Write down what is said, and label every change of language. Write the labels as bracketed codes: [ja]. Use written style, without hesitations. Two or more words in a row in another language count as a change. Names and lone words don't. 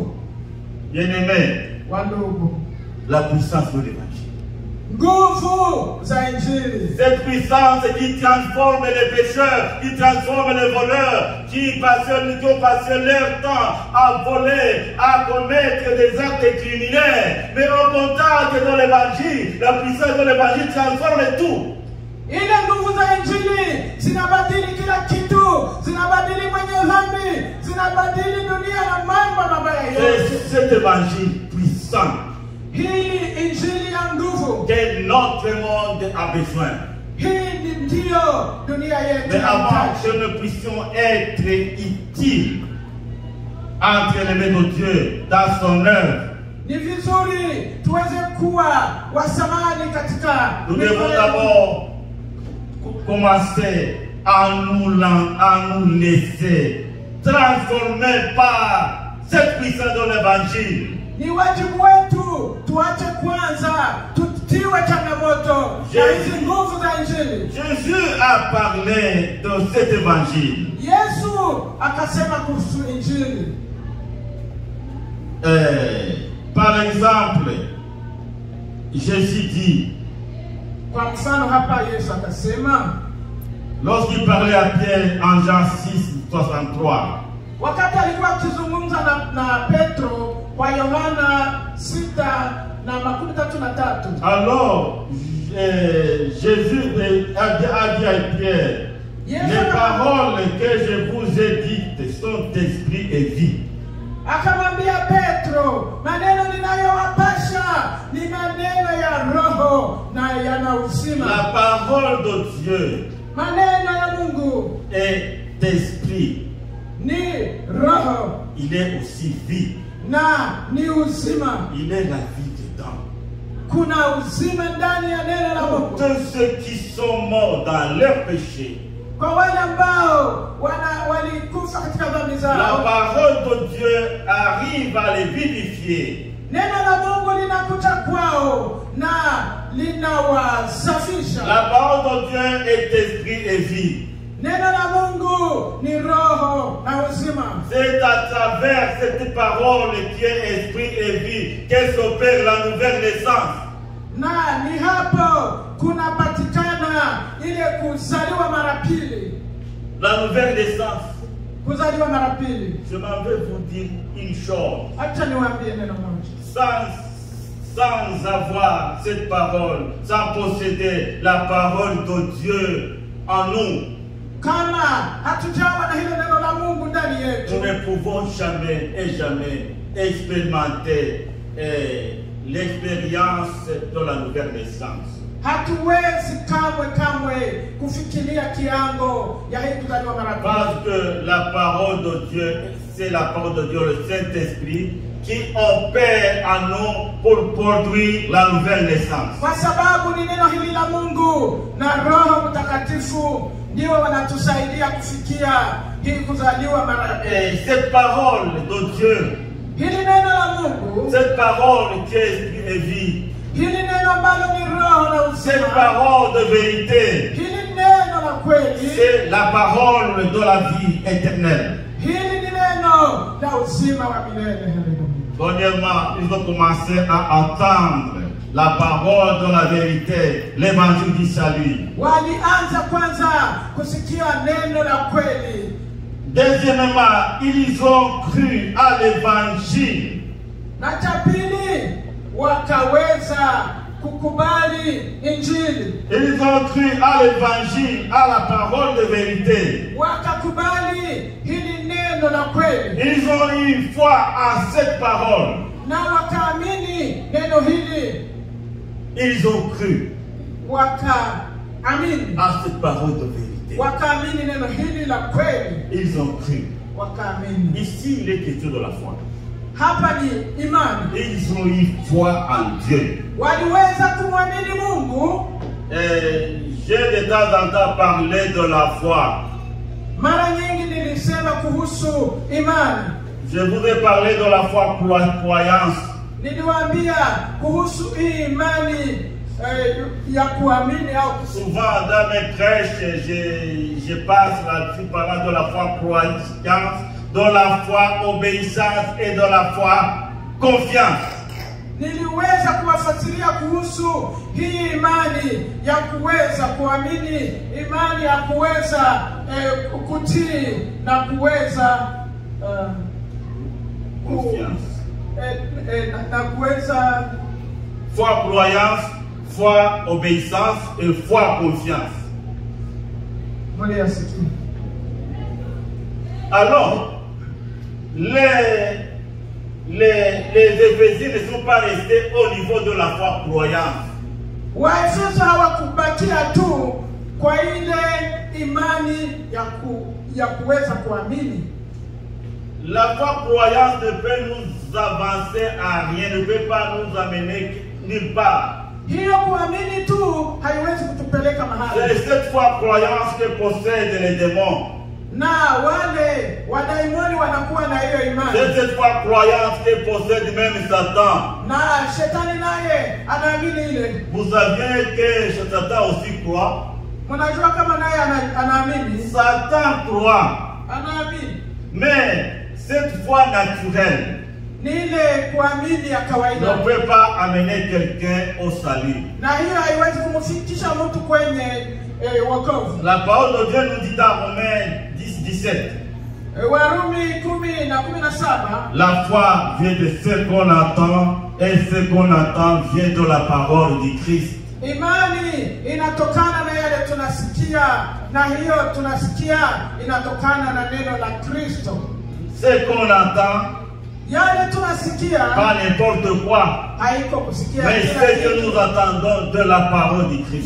[fr] Bien-aimé, [sw] Wandugu, [fr] la puissance de l'évangile. [sw] Nguvu za injili. [fr] Cette puissance qui transforme les pécheurs, qui transforme les voleurs, qui ont passé leur temps à voler, à commettre des actes criminels. Mais au contact de l'évangile, la puissance de l'évangile transforme tout. [sw] Ile nguvu za injili zinabadili kila kitu, zinabadili mwenye dhambi, zinabadili dunia na mambo mabaya yote. [fr] Cet évangile puissant [sw] Hii injili ya nguvu [fr] que notre monde a besoin. [sw] Hii ndio dunia yetu. [fr] Mais avant que nous puissions être utiles entre les mains de Dieu dans son œuvre, [sw] ni vizuri tuweze kuwa wasamani katika. [fr] Nous devons d'abord commencer à nous laisser transformer par cette puissance de l'évangile. [sw] Ni wajibu wetu tuache kwanza tutiwe changamoto na hizi nguvu za injili. [fr] Jésus a parlé de cet évangile. [sw] Yesu akasema kuhusu injili. [fr] Par exemple, Jésus dit, [sw] kwa mfano hapa Yesu akasema, [fr] lorsqu'il parlait à Pierre en Jean 6:63, [sw] wakati alikuwa akizungumza na Petro kwa Yohana 6:33. [fr] alors Jésus a dit à Pierre, les paroles que je vous ai dites sont esprit et vie. [sw] Akamwambia Petro, maneno ninayowapasha ni maneno ya roho na yana uzima. [fr] La parole de Dieu [sw] maneno ya Mungu [fr] est esprit, [sw] ni roho, [fr] il est aussi vie, [sw] na ni uzima. [fr] il est la vie dedans. [sw] Kuna uzima ndani ya neno la Mungu. [fr] Tous ceux qui sont morts dans leur péché [sw] kwa wale ambao walikufa katika dhambi [fr] La [sw] zao. [fr] parole de Dieu arrive à les vivifier. [sw] Neno la Mungu linakuja kwao na linawasafisha. [fr] La parole de Dieu est esprit et vie. [sw] Neno la Mungu ni roho na uzima. [fr] C'est à travers cette parole qui est esprit et vie qu'est s'opère la nouvelle naissance. [sw] Na ni hapo kunapatikana ile kuzaliwa mara pili. [fr] La nouvelle naissance. [sw] Kuzaliwa mara pili. [fr] Je m'en vais vous dire une chose. [sw] Acha niwaambie neno moja. [fr] Sans avoir cette parole, sans posséder la parole de Dieu en nous, [sw] Kama hatujawa na hilo neno la Mungu ndani yetu, [fr] nous ne pouvons jamais et jamais expérimenter l'expérience de la nouvelle naissance. [sw] hatuwezi kamwe kufikiria kiango ya hii kuzaliwa mara pili. [fr] Parce que la parole de Dieu, c'est la parole de Dieu, le Saint-Esprit, qui opère en nous pour produire la nouvelle naissance. [sw] Kwa sababu ni neno hili la Mungu na Roho Mtakatifu ndio wanatusaidia kufikia hii kuzaliwa mara pili. [fr] Et cette parole de Dieu, [sw] Hili neno la Mungu, [fr] cette parole qui est esprit et vie, [sw] hili neno ambalo ni roho na [fr] cette [sw] uzima, [fr] parole de vérité, [sw] hili neno la kweli, [fr] c'est la parole de la vie éternelle. [sw] hili ni neno la uzima wa milele. [fr] Premièrement, il faut commencer à entendre la parole de la vérité, l'évangile du salut. [sw] Walianza kwanza kusikia neno la kweli. [fr] Deuxièmement, ils ont cru à l'évangile. [sw] Na cha pili, wakaweza kukubali Injili. [fr] Ils ont cru à l'évangile, à la parole de vérité. [sw] Wakakubali hili neno la kweli. [fr] Ils ont eu foi à cette parole. [sw] Na wakaamini neno hili. [fr] Ils ont cru [sw] Wakaamini. [fr] à cette parole de vérité. [sw] Wakaamini neno hili la kweli. [fr] Ils ont cru. [sw] Wakaamini. [fr] Ici, il est question de la foi. [sw] Hapa ni imani. [fr] Ils ont eu foi en Dieu. [sw] Waliweza kumwamini Mungu. [fr] J'ai de temps en temps parlé de la foi. [sw] Mara nyingi nilisema kuhusu imani. [fr] Je vous ai parlé de la foi croyance. [sw] Niliwaambia kuhusu hii imani ya kuamini au [fr] souvent dans mes prêches, je passe là-dessus parlant de la foi croyance, de la foi obéissance et de la foi confiance. [sw] Niliweza kuwafasiria kuhusu hii imani ya kuweza kuamini, imani ya kuweza kutii na kuweza [fr] confiance. [sw] Na kuweza [fr] foi croyance, foi obéissance et foi confiance. Alors, les Éphésiens ne sont pas restés au niveau de la foi croyance. [sw] Waefeso hawakubakia tu kwa ile imani ya kuweza kuamini. [fr] La foi croyance ne peut nous avancer à rien, ne peut pas nous amener nulle part. [sw] Hiyo kuamini tu haiwezi kutupeleka mahali. [fr] C'est cette foi croyance que possèdent les démons. [sw] Na wale wadaimoni wanakuwa na hiyo imani. [fr] C'est cette foi croyance que possède même Satan. [sw] Na shetani naye anaamini ile. [fr] Vous saviez que Satan aussi croit? [sw] Mnajua kama naye anaamini? [fr] Satan croit. [sw] Anaamini. [fr] Mais cette foi naturelle [sw] ni ile kuamini ya kawaida [fr] ne peut pas amener quelqu'un au salut. [sw] Na hiyo haiwezi kumfikisha mtu kwenye wokovu. [fr] La parole de Dieu nous dit dans Romains 10:17. [sw] Warumi 10:17. [fr] La foi vient de ce qu'on entend et ce qu'on entend vient de la parole du Christ. [sw] Imani inatokana na yale tunasikia na hiyo tunasikia inatokana na neno la Kristo. [fr] Ce qu'on entend, [sw] yale tunasikia, [fr] pas n'importe quoi, [sw] haiko kusikia, [fr] mais ce que nous entendons de la parole du Christ.